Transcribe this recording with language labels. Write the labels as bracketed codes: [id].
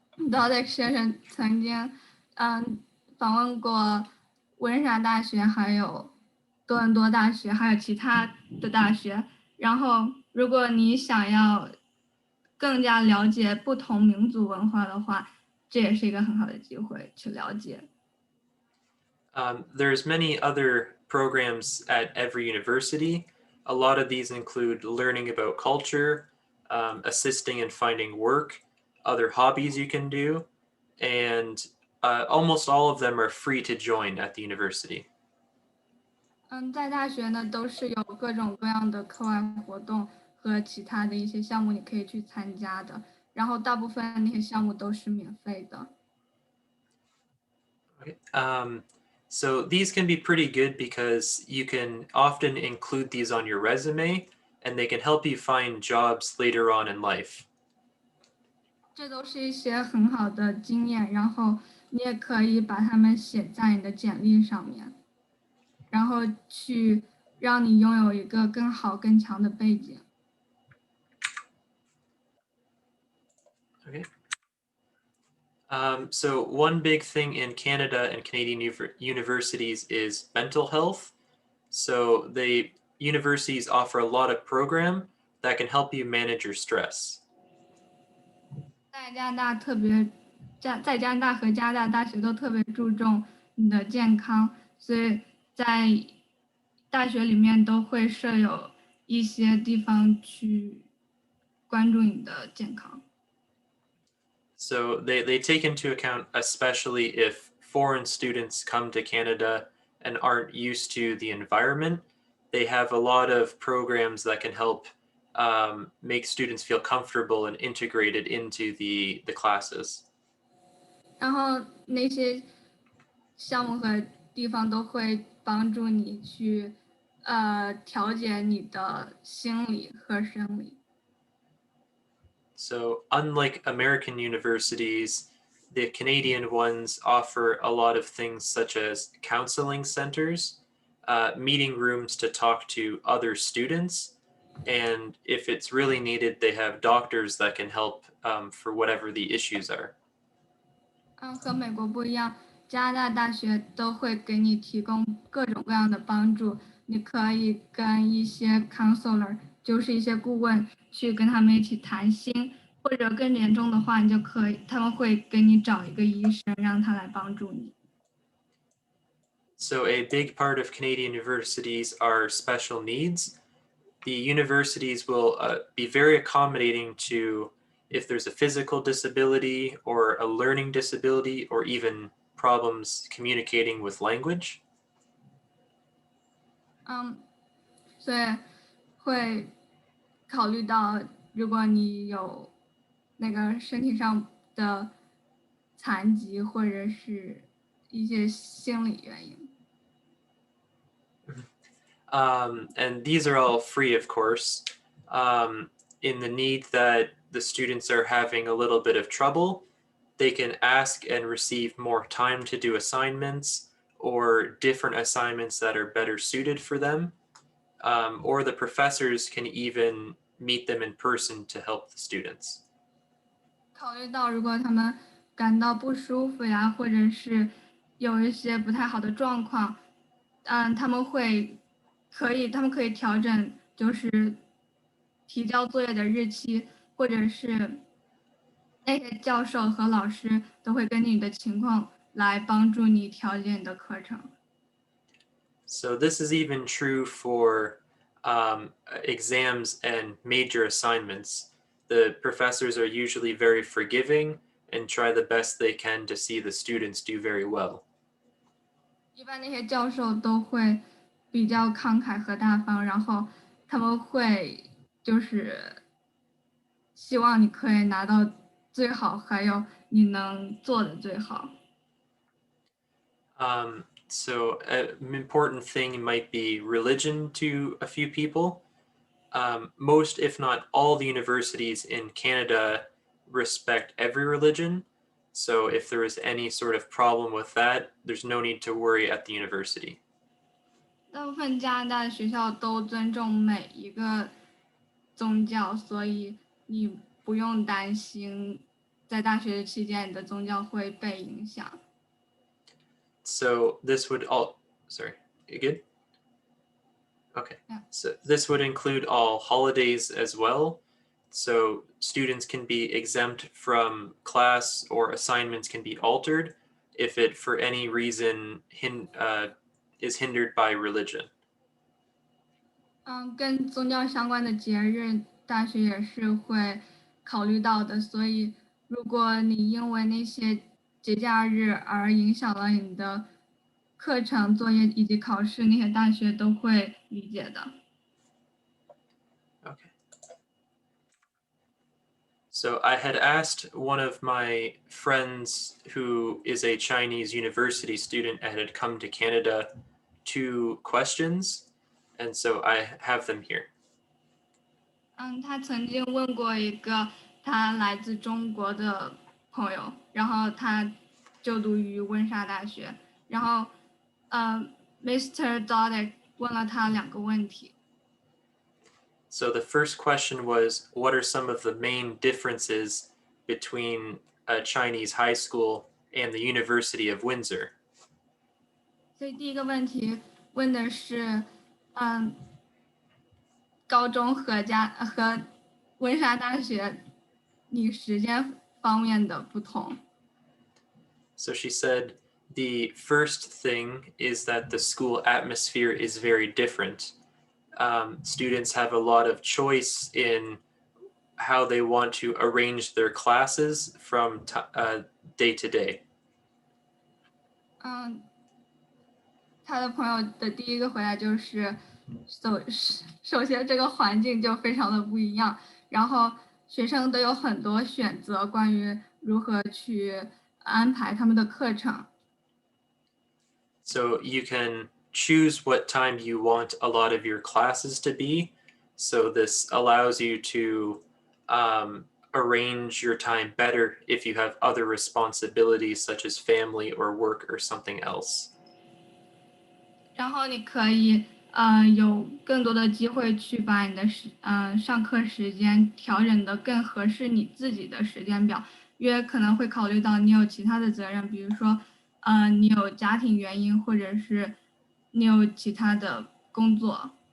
[zh] Dodich 先生曾经访问过温莎大学，还有多伦多大学，还有其他的大学。然后，如果你想要更加了解不同民族文化的话，这也是一个很好的机会去了解。 [en] There's many other programs at every university. A lot of these include learning about culture, assisting in finding work, other hobbies you can do, and almost all of them are free to join at the university. [zh] 在大学呢，都是有各种各样的课外活动和其他的一些项目你可以去参加的，然后大部分那些项目都是免费的。 [en] Okay. So these can be pretty good because you can often include these on your resume and they can help you find jobs later on in life. [zh] 这都是一些很好的经验，然后你也可以把它们写在你的简历上面，然后去让你拥有一个更好、更强的背景。 [en] Okay. So one big thing in Canada and Canadian universities is mental health. So the universities offer a lot of program that can help you manage your stress. [zh] 在加拿大在加拿大和加拿大大学都特别注重你的健康，所以在大学里面都会设有一些地方去关注你的健康。 [en] So they take into account, especially if foreign students come to Canada and aren't used to the environment, they have a lot of programs that can help make students feel comfortable and integrated into the classes. [zh] 然后那些项目和地方都会帮助你去调节你的心理和生理。 [en] So unlike American universities, the Canadian ones offer a lot of things such as counseling centers, meeting rooms to talk to other students, and if it's really needed, they have doctors that can help for whatever the issues are. [zh] 和美国不一样，加拿大大学都会给你提供各种各样的帮助。你可以跟一些 counselor，就是一些顾问，去跟他们一起谈心，或者更严重的话，他们会给你找一个医生，让他来帮助你。 [en] So a big part of Canadian universities are special needs. The universities will be very accommodating to if there's a physical disability or a learning disability or even problems communicating with language. [zh] 所以会考虑到，如果你有那个身体上的残疾或者是一些心理原因。 [en] And these are all free, of course. In the need that the students are having a little bit of trouble, they can ask and receive more time to do assignments or different assignments that are better suited for them. Or the professors can even meet them in person to help the students. [zh] 考虑到如果他们感到不舒服呀，或者是有一些不太好的状况，他们可以调整，就是提交作业的日期，或者是那些教授和老师都会根据你的情况来帮助你调节你的课程。 [en] So this is even true for exams and major assignments. The professors are usually very forgiving and try the best they can to see the students do very well. [zh] 一般那些教授都会比较慷慨和大方，然后他们会就是希望你可以拿到最好，还有你能做的最好。 [en] So an important thing might be religion to a few people. Most, if not all, the universities in Canada respect every religion. So if there is any sort of problem with that, there's no need to worry at the university. [zh] 大部分加拿大的学校都尊重每一个宗教，所以你不用担心在大学期间你的宗教会被影响。 [en] So this would all, sorry, you good? Okay. Yeah. So this would include all holidays as well. So students can be exempt from class or assignments can be altered if it for any reason is hindered by religion. [zh] 跟宗教相关的节日，大学也是会考虑到的。所以，如果你因为那些节假日而影响了你的课程、作业以及考试，那些大学都会理解的。 [en] Okay. So I had asked one of my friends who is a Chinese university student and had come to Canada 2 questions, and so I have them here. [zh] 他曾经问过一个他来自中国的朋友，然后他就读于温莎大学，然后Mr. Dodich 问了他2个问题。 [en] So the first question was, what are some of the main differences between a Chinese high school and the University of Windsor? [zh] 所以第一个问题问的是，高中和温莎大学你时间方面的不同。 [en] So she said, the first thing is that the school atmosphere is very different. Students have a lot of choice in how they want to arrange their classes from day to day. [zh] 他的朋友的第一个回答就是，首先这个环境就非常的不一样，然后学生都有很多选择关于如何去安排他们的课程。 [en] So you can choose what time you want a lot of your classes to be. So this allows you to arrange your time better if you have other responsibilities such as family or work or something else. [zh] 然后你可以有更多的机会去把你的上课时间调整得更合适你自己的时间表，因为可能会考虑到你有其他的责任，比如说你有家庭原因，或者是你有其他的工作。